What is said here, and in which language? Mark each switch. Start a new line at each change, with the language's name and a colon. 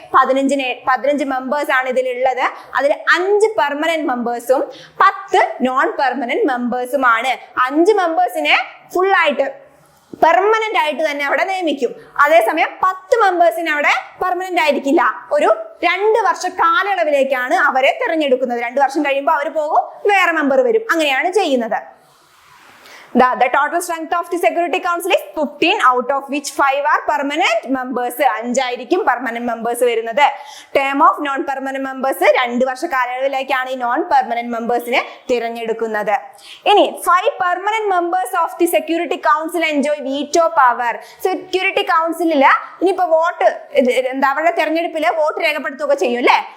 Malayalam: 15 members ആണ് ഇതിലുള്ളത്. അതിൽ 5 പെർമനന്റ് മെമ്പേഴ്സും 10 നോൺ പെർമനന്റ് മെമ്പേഴ്സുമാണ്. 5 മെമ്പേഴ്സിനെ ഫുൾ ആയിട്ട് പെർമനന്റ് ആയിട്ട് തന്നെ അവിടെ നിയമിക്കും. അതേസമയം 10 മെമ്പേഴ്സിന് അവിടെ പെർമനന്റ് ആയിരിക്കില്ല. ഒരു 2 വർഷ കാലയളവിലേക്കാണ് അവരെ തിരഞ്ഞെടുക്കുന്നത്. 2 വർഷം കഴിയുമ്പോൾ അവർ പോകും, വേറെ മെമ്പർ വരും. അങ്ങനെയാണ് ചെയ്യുന്നത്.
English: The total strength of the Security Council is 15, out of which 5 are permanent members.
Malayalam: 5 ആയിരിക്കും
English: permanent members
Malayalam: വരുന്നത്.
English: Term of non permanent members
Malayalam: 2 വർഷ കാലയളവിലേക്കാണ് ഈ നോൺ പെർമനന്റ് മെമ്പേഴ്സിനെ തിരഞ്ഞെടുക്കുന്നത്.
English: ഇനി 5 permanent members of the Security Council enjoy veto power.
Malayalam: Security കൗൺസിലില് ഇനിയിപ്പോ vote അവരുടെ തെരഞ്ഞെടുപ്പില് vote രേഖപ്പെടുത്തുക ചെയ്യും അല്ലെ?